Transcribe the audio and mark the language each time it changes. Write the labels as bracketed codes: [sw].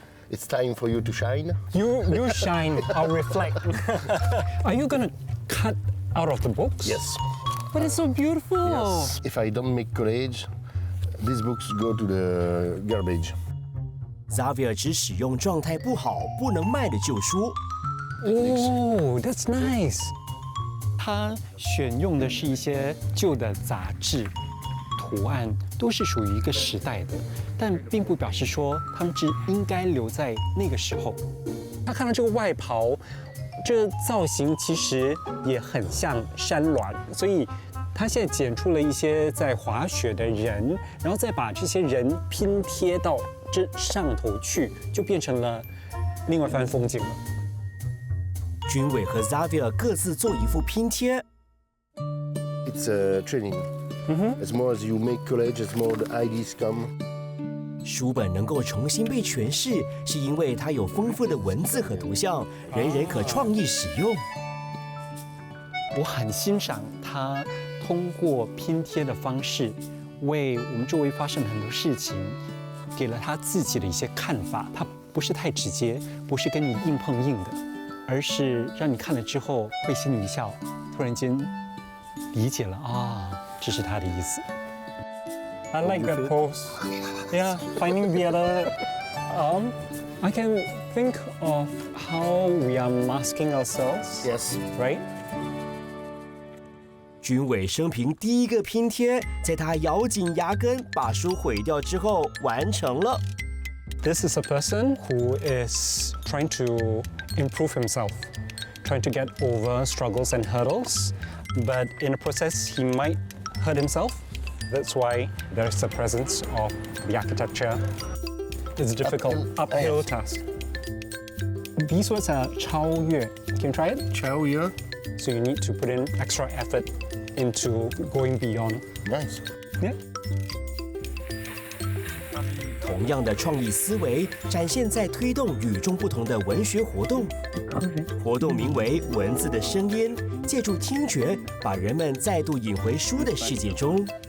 [en] It's time for you to shine. You shine, I'll reflect. Are you gonna cut out of the books? Yes. But it's so beautiful. Yes. If I don't make college, these books go to the garbage. [zh] Xavier 只使用状态不好、不能卖的旧书。 [en] Oh, that's nice. [zh] 他选用的是一些旧的杂志。图案都是属于一个时代的，但并不表示说它们只应该留在那个时候。他看到这个外袍，这造型其实也很像山峦，所以他现在剪出了一些在滑雪的人，然后再把这些人拼贴到这上头去，就变成了另外一番风景了。军委和 Xavier 各自做一副拼贴。 [en] It's a training. As more as you make college, as more the ideas come. [zh] 书本能够重新被诠释，是因为它有丰富的文字和图像，人人可创意使用。我很欣赏他通过拼贴的方式，为我们周围发生的很多事情，给了他自己的一些看法。他不是太直接，不是跟你硬碰硬的，而是让你看了之后会心里一笑，突然间理解了啊。这是他的意思。 [en] I like that pose. Yeah, finding the other arm. I can think of how we are masking ourselves. Yes. Right? [zh] 军委生平第一个拼贴，在他咬紧牙根把书毁掉之后完成了。 [en] This is a person who is trying to improve himself, trying to get over struggles and hurdles, but in the process he might hurt himself. That's why there's the presence of the architecture. It's a difficult uphill task. These words are 超越. Can you try it? [zh] 超越. [en] So you need to put in extra effort into going beyond. Nice. Yeah. [zh] 同样的创意思维展现在推动与众不同的文学活动。活动名为“文字的声音”，借助听觉，把人们再度引回书的世界中。